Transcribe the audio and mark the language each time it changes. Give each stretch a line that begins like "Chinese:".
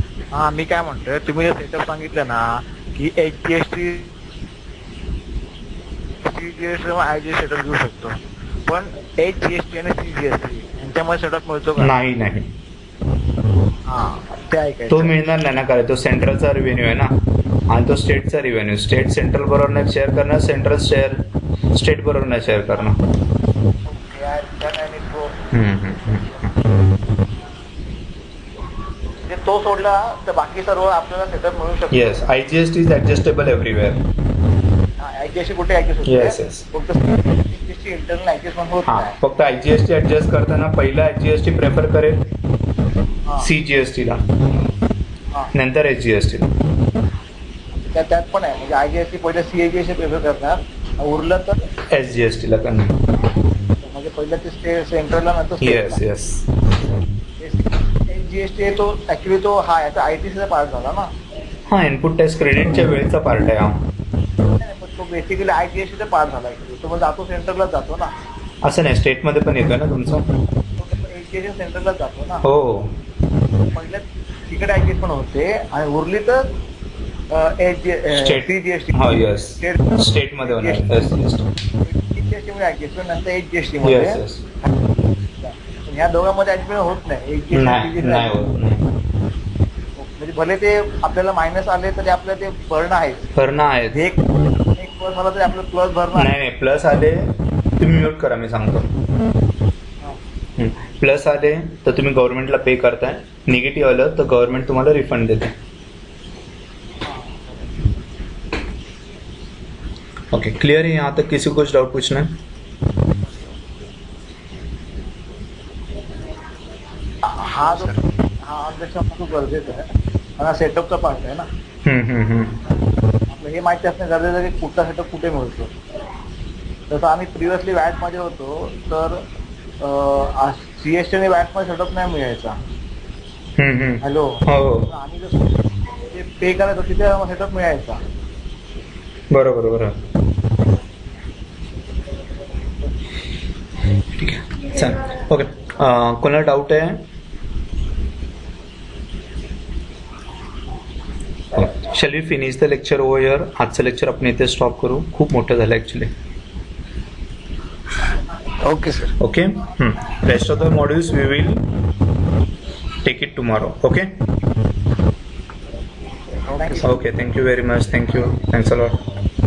Marathi: हा मी काय म्हणतोय, तुम्ही जे सेटअप सांगितलं ना की HGST CGST IGST सेटअप घेऊ शकतो, पण HGST आणि CGST यांच्यामध्ये सेटअप मिळतो का? नाही नाही, हा ते ऐकायचं. तो मिळणार नाही ना, कारण तो सेंट्रलचा रेव्हेन्यू आहे ना आणि तो स्टेटचा रेव्हेन्यू. स्टेट सेंट्रल बरोबर नाही शेअर करणार, सेंट्रल स्टेट बरोबर नाही शेअर करणार. ओके, आणि तो सोडला तर बाकी सर्व आपल्याला सेटअप मिळू शकतो.
English: Yes, IGST is adjustable everywhere.
Marathi: IGST कुठे ऍडजस्ट होते?
English: Yes, yes.
Marathi: फक्त CGST इंटरनल ऍडजस्टमेंट होत हा, नाही. फक्त IGST ऍडजस्ट करताना पहिला IGST प्रेफर करेल हा. CGST ला, हा. नंतर SGST ला. त्यात पण आहे, म्हणजे IGST पहिले CGST प्रेफर करणार, उरलं तर SGST ला करणार. म्हणजे पहिलं ते सेंट्रलला, नंतर
English: yes
Marathi: स्टेटला.
English: Yes.
Marathi: GST तो ऍक्च्युली तो हा याचा ITC चा पार्ट झाला ना. हा, इनपुट टॅक्स क्रेडिटच्या वेळेचा पार्ट आहे हा. पण तो बेसिकली IGST चा पार्ट झाला ऍक्च्युली. तो मग जातो सेंट्रलला जातो ना. असं नाही, स्टेटमध्ये पण येतोय ना तुमचं. HGST सेंट्रलला जातो ना. हो. पहिल्या तिकडे IGST पण होते आणि उरली तर CGST. हो येस, स्टेट मध्ये होणार.
English: yes yes
Marathi: CGST मध्ये IGST, नंतर HGST मध्ये.
English: Yes yes.
Marathi: ह्या दोघांमध्ये ऍडजस्टमेंट होत नाही. नाही नाही होत नाही. म्हणजे भले ते आपल्याला मायनस आले तरी आपल्याला ते भरणं आहे. भरणं आहेत. एक प्लस आला तरी आपल्याला प्लस भरणं आहे. नाही, प्लस आले तुम्ही म्यूट करा, मी सांगतो. प्लस आले तर तुम्ही गव्हर्नमेंटला पे करताय, निगेटिव्ह आलं तर गव्हर्नमेंट तुम्हाला रिफंड देते.
Hindi: ओके क्लियर है यहाँ तक? किसी को कुछ डाउट पूछना है?
Marathi: हा ऑब्जेक्शन खूप गरजेचं आहे, हा सेटअपचा पार्ट आहे ना. आपलं हे माहिती असणे गरजेचं आहे की कुठला सेटअप कुठे मिळतो. जसं आम्ही प्रिव्हियसली वॅटमध्ये होतो तर सीएसटीने वॅटमध्ये सेटअप नाही मिळायचा.
English: hello,
Marathi: हो आम्ही जसं पे करायचो तिथे सेटअप मिळायचा. बरोबर बरोबर. ठीक आहे चालेल. ओके कोणाला डाऊट आहे?
English: Shall we finish the lecture over here?
Marathi: आजचं लेक्चर आपण इथे स्टॉप करू, खूप मोठं झालं actually.
English: Okay sir. Okay rest of the modules we will take it tomorrow. Okay okay thank you very much. Thank you. Thanks a lot.